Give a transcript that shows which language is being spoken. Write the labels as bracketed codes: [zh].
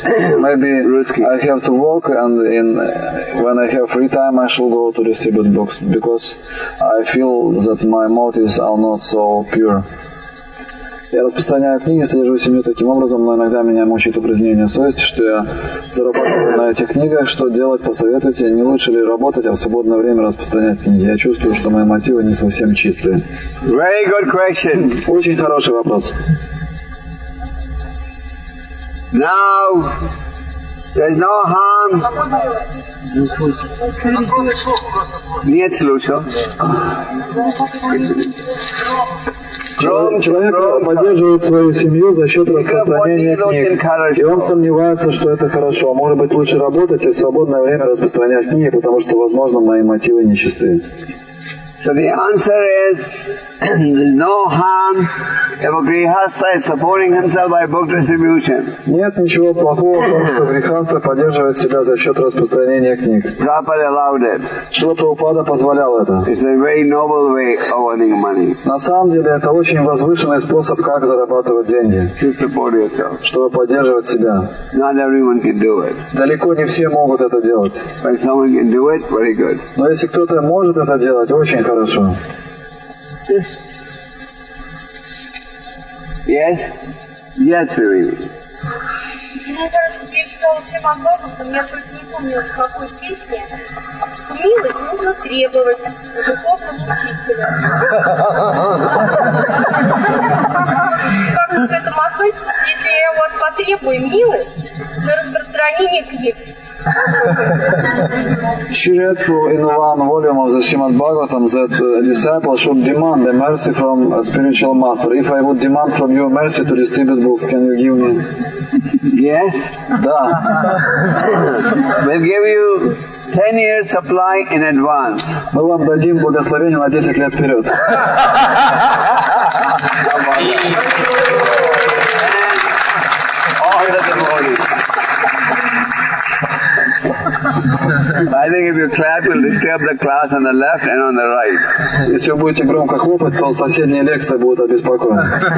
[en] Maybe I have to work, and when I have free time, I shall go to distribute books because I feel that my motives are not so pure. [ru] Я распространяю книги, содержу семью таким образом, но иногда меня мучает упражнение совести, что я зарабатываю на этих книгах. Что делать, посоветуйте? Не лучше ли работать, а в свободное время распространять книги? Я чувствую, что мои мотивы не совсем чистые. [en] Very good question. [ru] Очень хороший вопрос. [en] Now, there's no harm. [ru] Нет слушал. Человек поддерживает свою семью за счет распространения книг. И он сомневается, что это хорошо. Может быть, лучше работать и в свободное время распространять книги, потому что, возможно, мои мотивы нечистые. [en] So the answer is, there's no harm if a grihastha is supporting himself by book distribution. [ru] Нет ничего плохого в том, что грихастха поддерживает себя за счет распространения книг. [en] Prabhupada allowed it. [ru] Шрила Прабхупада позволял это. [en] It's a very noble way of earning money. [ru] На самом деле, это очень возвышенный способ, как зарабатывать деньги, [en] To support yourself. [ru] чтобы поддерживать себя. [en] Not everyone can do it. [ru] Далеко не все могут это делать. [en] But if someone can do it, very good. [ru] Но если кто-то может это делать, очень хорошо. [en] Yes? Yes, really. [ru] Мне кажется, я читала всем отзывам, я только не помню, в какой песне, что милость нужно требовать у духовного учителя. Как вы к этому относитесь, если я у вас потребую милость на распространение книг? [en] She read in one volume of the Srimad Bhagavatam that a disciple should demand the mercy from a spiritual master. If I would demand from you mercy to distribute books, can you give me? Yes? [ru] Да. [en] We'll give you 10 years supply in advance. [ru] Мы вам дадим благословение на 10 лет вперед. [en] All the devotees. I think if you clap, you'll disturb the class on the left and on the right. [ru] Если вы будете громко хлопать, то соседние лекции будут обеспокоены.